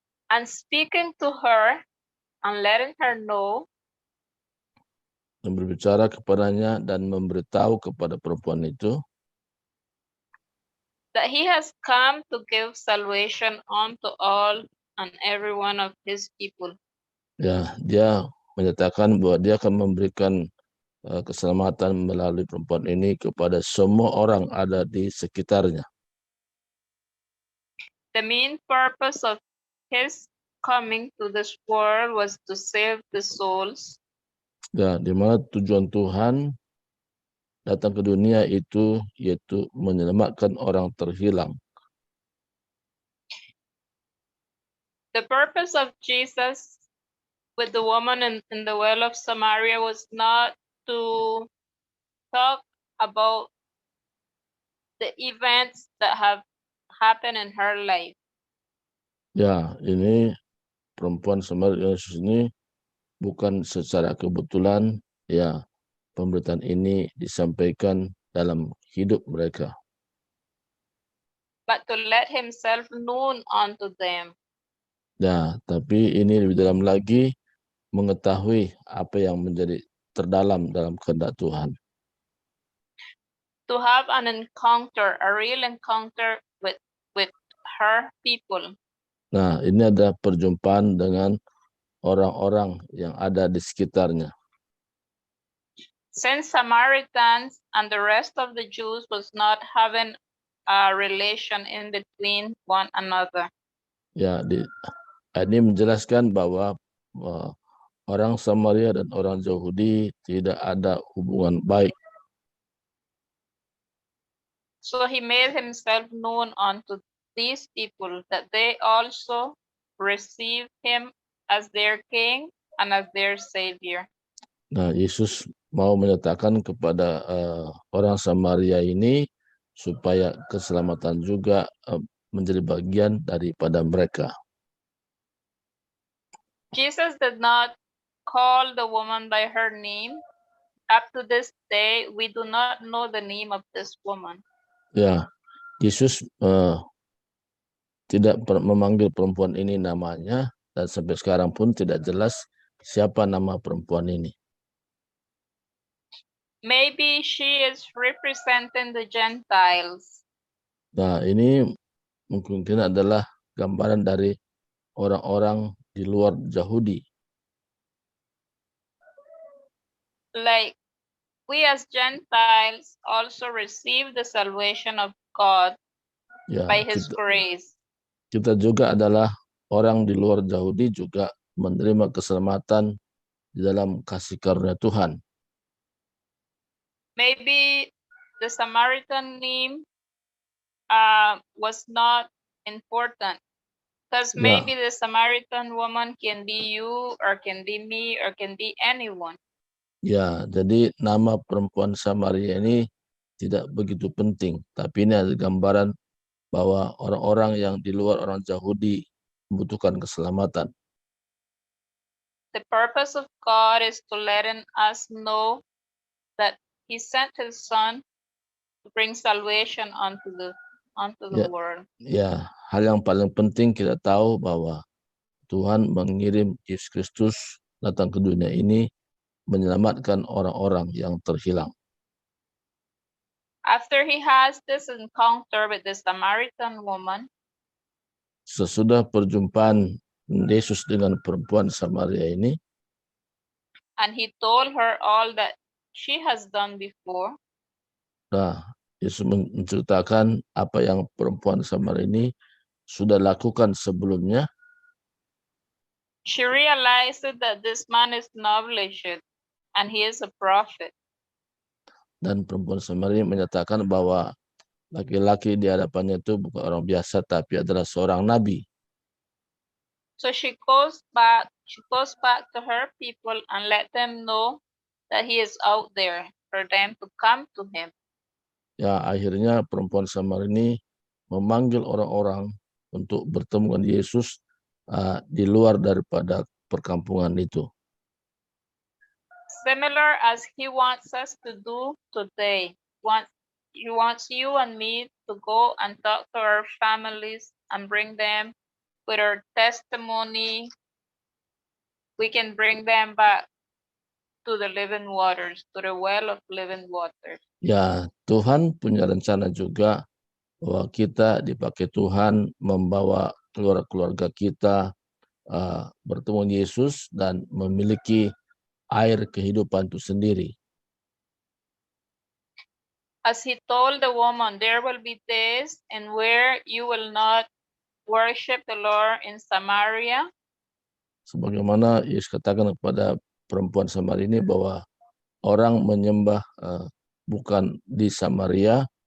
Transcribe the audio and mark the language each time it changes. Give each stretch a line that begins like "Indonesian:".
English: And speaking to her and letting her know
Indonesian: Dan berbicara kepadanya dan memberitahu kepada perempuan itu
English: that he has come to give salvation unto all and every one of his people.
Indonesian: Ya, dia menyatakan bahwa dia akan memberikan keselamatan melalui perempuan ini kepada semua orang ada di sekitarnya.
English: The main purpose of his coming to this world was to save the souls.
Indonesian: Ya, di mana tujuan Tuhan datang ke dunia itu yaitu menyelamatkan orang terhilang.
English: The purpose of Jesus with the woman in the well of Samaria was not to talk about the events that have happened in her life.
Indonesian: Ya, ini perempuan Samaria Yesus ini bukan secara kebetulan, ya, pemberitaan ini disampaikan dalam hidup mereka.
English: But to let himself known unto them.
Indonesian: Ya, tapi ini lebih dalam lagi mengetahui apa yang menjadi terdalam dalam kehendak Tuhan.
English: to have an encounter, a real encounter with her people.
Indonesian: Nah, ini ada perjumpaan dengan orang-orang yang ada di sekitarnya.
English: Since Samaritans and the rest of the Jews was not having a relation in between one another.
Indonesian: Ya, ini menjelaskan bahwa orang Samaria dan orang Yahudi tidak ada hubungan baik.
English: So he made himself known unto these people that they also receive him as their king and as their savior.
Indonesian: Nah, Yesus mau menyatakan kepada orang Samaria ini supaya keselamatan juga menjadi bagian daripada mereka.
English: Jesus did not call the woman by her name. Up to this day, we do not know the name of this woman.
Indonesian: Ya, Yesus tidak memanggil perempuan ini namanya, dan sampai sekarang pun tidak jelas siapa nama perempuan ini.
English: Maybe she is representing the Gentiles.
Indonesian: Nah, ini mungkin adalah gambaran dari orang-orang di luar Yahudi.
English: Like we as Gentiles also receive the salvation of God by His grace.
Indonesian: Kita juga adalah orang di luar Yahudi juga menerima keselamatan di dalam kasih karunia Tuhan.
English: Maybe the Samaritan name was not important because maybe the Samaritan woman can be you or can be me or can be anyone.
Indonesian: Ya, jadi nama perempuan Samaria ini tidak begitu penting, tapi ini ada gambaran bahwa orang-orang yang di luar orang Yahudi membutuhkan keselamatan.
English: The purpose of God is to letting us know that He sent His Son to bring salvation unto the world.
Indonesian: Ya, hal yang paling penting kita tahu bahwa Tuhan mengirim Yesus Kristus datang ke dunia ini menyelamatkan orang-orang yang terhilang.
English: After he has this encounter with the Samaritan woman,
Indonesian: sesudah perjumpaan Yesus dengan perempuan Samaria ini,
English: and he told her all that she has done before.
Indonesian: Nah, Yesus menceritakan apa yang perempuan Samaria ini sudah lakukan sebelumnya.
English: She realized that this man is knowledgeable and he is a prophet.
Indonesian: Dan perempuan Samaria menyatakan bahwa laki-laki di hadapannya itu bukan orang biasa tapi adalah seorang nabi.
English: So she goes back to her people and let them know that he is out there for them to come to him.
Indonesian: Ya, akhirnya perempuan Samaria ini memanggil orang-orang untuk bertemu dengan Yesus di luar daripada perkampungan itu.
English: Similar as he wants us to do today. He wants you and me to go and talk to our families and bring them with our testimony. We can bring them back to the living waters, to the well of living waters.
Indonesian: Ya, Tuhan punya rencana juga bahwa kita dipakai Tuhan membawa keluarga kita bertemu Yesus dan memiliki air kehidupan itu sendiri.
English: As he told the woman, there will be days in where you will not worship the Lord in Samaria.
Indonesian: Sebagaimana Yesus katakan kepada perempuan Samaria ini bahwa orang menyembah bukan di Samaria